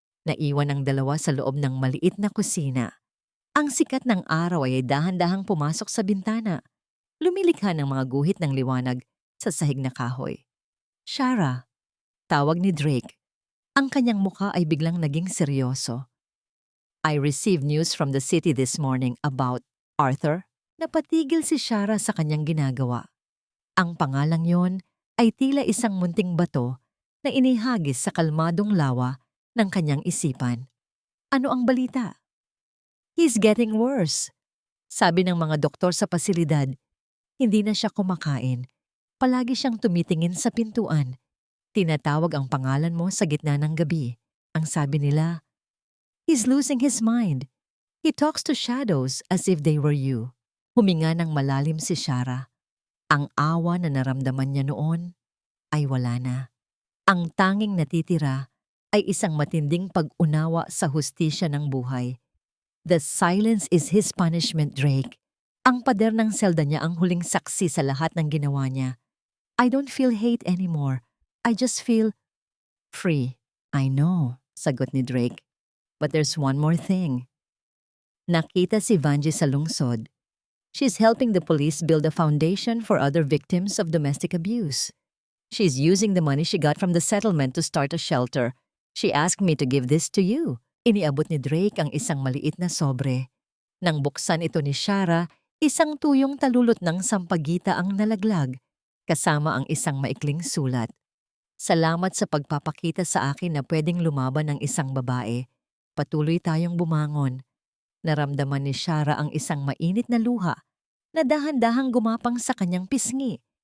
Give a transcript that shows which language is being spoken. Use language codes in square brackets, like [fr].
[tl] Naiwan ang dalawa sa loob ng maliit na kusina. Ang sikat ng araw ay dahan-dahang pumasok sa bintana, lumilikha ng mga guhit ng liwanag sa sahig na kahoy. "Shara," tawag ni Drake. Ang kanyang mukha ay biglang naging seryoso. [en] "I received news from the city this morning about Arthur." [tl] Napatigil si Shara sa kanyang ginagawa. Ang pangalang yon ay tila isang munting bato na inihagis sa kalmadong lawa ng kanyang isipan. Ano ang balita? [en] "He's getting worse," [tl] sabi ng mga doktor sa pasilidad. "Hindi na siya kumakain. Palagi siyang tumitingin sa pintuan. Tinatawag ang pangalan mo sa gitna ng gabi. Ang sabi nila, [en] he's losing his mind. He talks to shadows as if they were you." [tl] Huminga ng malalim si Shara. Ang awa na naramdaman niya noon ay wala na. Ang tanging natitira ay isang matinding pag-unawa sa hustisya ng buhay. [en] "The silence is his punishment, Drake. [tl] Ang pader ng selda niya ang huling saksi sa lahat ng ginawa niya. [en] I don't feel hate anymore. I just feel free. I know, [tl] sagot ni Drake. [en] But there's one more thing. [tl] Nakita si Vanjie sa lungsod. [en] She's helping the police build a foundation for other victims of domestic abuse. She's using the money she got from the settlement to start a shelter. She asked me to give this to you. [tl] Iniabot ni Drake ang isang maliit na sobre. Nang buksan ito ni Shara, isang tuyong talulot ng sampagita ang nalaglag, kasama ang isang maikling sulat. Salamat sa pagpapakita sa akin na pwedeng lumaban ng isang babae. Patuloy tayong bumangon. Naramdaman ni Shara ang isang mainit na luha na dahan-dahang gumapang sa kanyang pisngi.